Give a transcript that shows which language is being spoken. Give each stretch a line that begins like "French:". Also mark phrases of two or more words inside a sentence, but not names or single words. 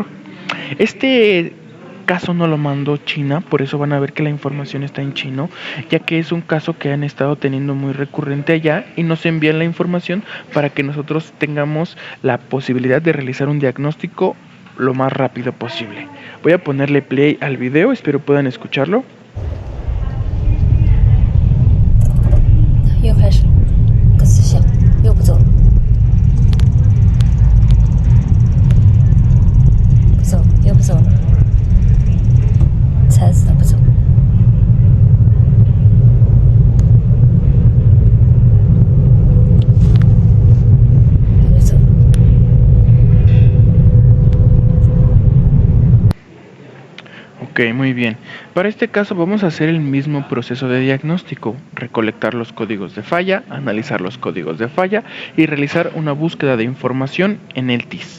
Spanish: Este caso no lo mandó China, por eso van a ver que la información está en chino, ya que es un caso que han estado teniendo muy recurrente allá y nos envían la información para que nosotros tengamos la posibilidad de realizar un diagnóstico lo más rápido posible. Voy a ponerle play al video, espero puedan escucharlo.
Chinese: 又开始个思想又不走，不走又不走了，惨死了不走。
Spanish: Ok, muy bien. Para este caso vamos a hacer el mismo proceso de diagnóstico, recolectar los códigos de falla, analizar los códigos de falla y realizar una búsqueda de información en el TIS.